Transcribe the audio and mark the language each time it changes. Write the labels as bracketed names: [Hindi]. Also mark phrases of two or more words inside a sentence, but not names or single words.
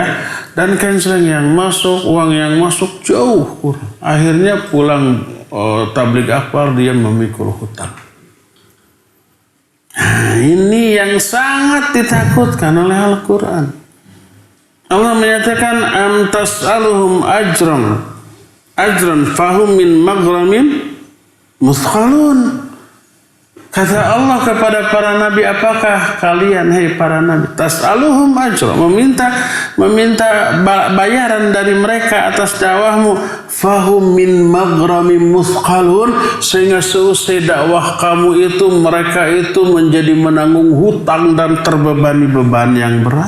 [Indonesian] Dan canceling yang masuk, uang yang masuk jauh kurang. Akhirnya pulang tabligh akbar dia memikul hutang. Nah, ini yang sangat ditakutkan oleh Al-Quran. Allah menyatakan [Arabic] أم تسألهم أجرا فهم من مغرم مثقلون. [Indonesian] Kata Allah kepada para nabi, apakah kalian, hei para nabi, [Arabic] تسألهم أجرا, [Indonesian] meminta bayaran dari mereka atas dakwahmu, [Arabic] فهم من مغرم مثقلون, [Indonesian] sehingga seusai dakwah kamu itu mereka itu menjadi menanggung hutang dan terbebani beban yang berat?